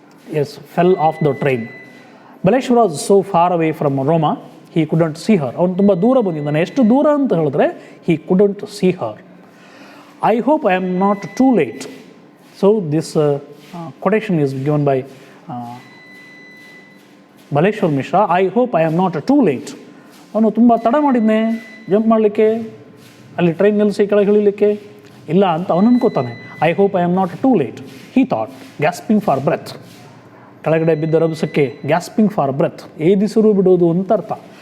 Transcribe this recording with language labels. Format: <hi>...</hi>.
<en>Yes, fell off the train. Baleshwar was so far away from Roma, he couldn't see her.</en> <kn>ಅವನು ತುಂಬ ದೂರ ಬಂದಿದ್ದಾನೆ. ಎಷ್ಟು ದೂರ ಅಂತ ಹೇಳಿದ್ರೆ</kn> <en>he couldn't see her. I hope I am not too late. So this quotation is given by Baleshwar Mishra. I hope I am not too late.</en> <kn>ಅವನು ತುಂಬ ತಡ ಮಾಡಿದ್ನೆ ಜಂಪ್ ಮಾಡಲಿಕ್ಕೆ, ಅಲ್ಲಿ ಟ್ರೈನ್ ನಿಲ್ಲಿಸಿ ಕೆಳಗೆ ಇಳಿಲಿಕ್ಕೆ ಇಲ್ಲ ಅಂತ ಅವನು ಅನ್ಕೋತಾನೆ.</kn> <en>I hope I am not too late, he thought, gasping for breath.</en> <kn>ಕೆಳಗಡೆ ಬಿದ್ದ ರಭಸಕ್ಕೆ</kn> <en>gasping for breath,</en> <kn>ಏದಿಸಿರು ಬಿಡೋದು ಅಂತ ಅರ್ಥ.</kn>